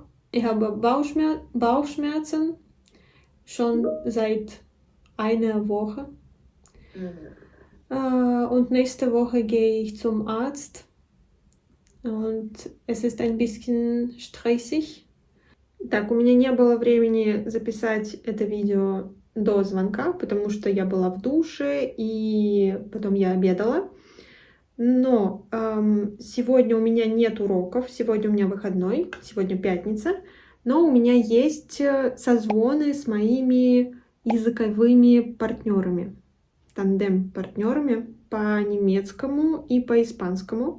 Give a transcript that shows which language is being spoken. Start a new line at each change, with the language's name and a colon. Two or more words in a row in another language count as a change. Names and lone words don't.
German: Ich habe Bauchschmerzen schon seit einer Woche. Und nächste Woche gehe ich zum Arzt und es ist ein bisschen stressig.
Russian: Так, у меня не было времени записать это видео до звонка, потому что я была в душе и потом я обедала. Но сегодня у меня нет уроков, сегодня у меня выходной, сегодня пятница, но у меня есть созвоны с моими языковыми партнерами, тандем-партнерами по немецкому и по испанскому.